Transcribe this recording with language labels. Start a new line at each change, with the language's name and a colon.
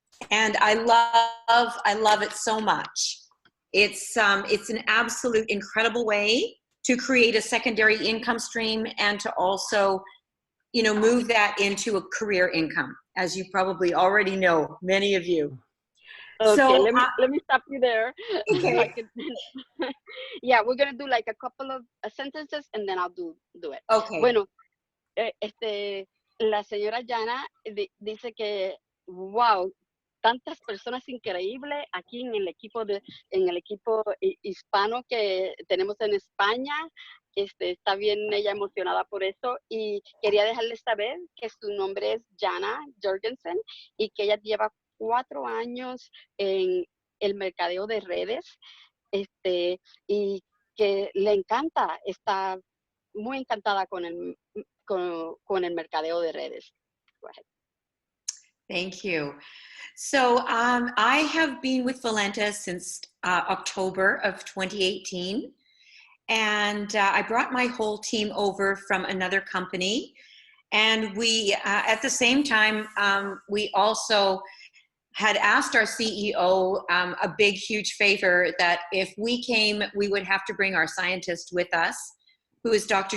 English: And I love it so much. It's an absolute incredible way to create a secondary income stream and to also, you know, move that into a career income, as you probably already know, many of you. Okay, so, let me stop you there. Okay. Yeah, we're gonna do like a couple of sentences and then I'll do it. Okay.
Spanish: Bueno, la señora Jana dice que, wow, tantas personas increíbles aquí en el equipo hispano que tenemos en España. Está bien ella emocionada por eso y quería dejarles saber que su nombre es Jana Jorgensen y que ella lleva 4 años en el mercadeo de redes, y que le encanta, está muy encantada con el mercadeo de redes.
English: Go ahead. Thank you. So I have been with Valentus since October of 2018. And I brought my whole team over from another company. And we, at the same time, we also had asked our CEO a big, huge favor that if we came, we would have to bring our scientist with us, who is Dr.